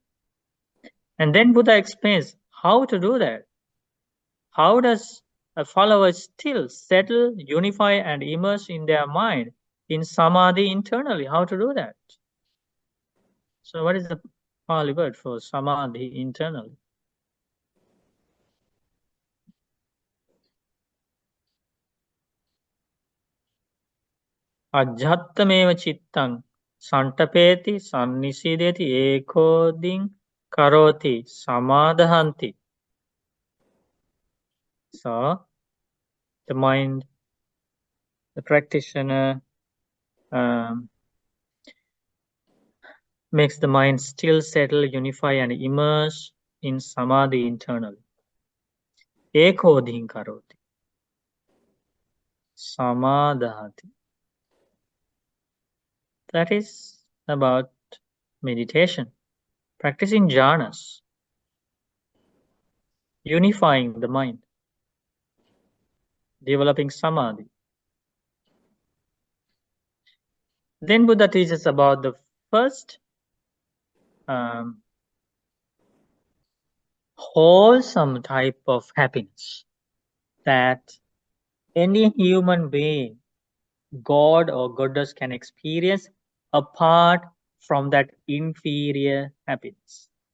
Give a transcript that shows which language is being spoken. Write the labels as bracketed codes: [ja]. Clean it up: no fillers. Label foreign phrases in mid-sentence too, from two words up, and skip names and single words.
[en] And then Buddha explains how to do that. How does a follower still settle, unify, and immerse in their mind in samadhi internally? How to do that? So what is the Pali word for samadhi internally? [pi] Ajhattameva chittang santapeti sannisideti ekoding karoti samadhanti. [en] So the mind, the practitioner makes the mind still, settle, unify, and immerse in samadhi internally. [pi] Ekodhin karoti. Samadhati. [en] That is about meditation, practicing jhanas, unifying the mind, developing samadhi. Then Buddha teaches about the first wholesome type of happiness that any human being, God or goddess, can experience apart from that inferior happiness.